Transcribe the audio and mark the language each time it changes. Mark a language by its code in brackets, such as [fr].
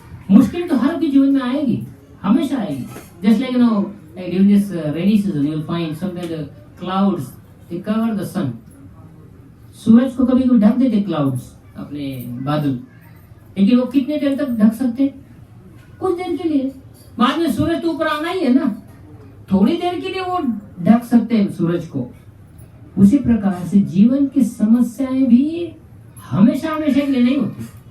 [hi] मुश्किल तो हर के जीवन में आएगी, हमेशा आएगी। [en] Just like during this rainy season, you will find sometimes the clouds they cover the sun। [hi] सूरज को कभी कोई ढक देते क्लाउड्स, अपने बादल, लेकिन वो कितने देर तक ढक सकते? कुछ देर के लिए। बाद में सूरज तो ऊपर आना ही है ना, थोड़ी देर के लिए वो ढक सकते हैं सूरज को। उसी प्रकार से जीवन की समस्याएं भी हमेशा हमेशा के लिए नहीं होती।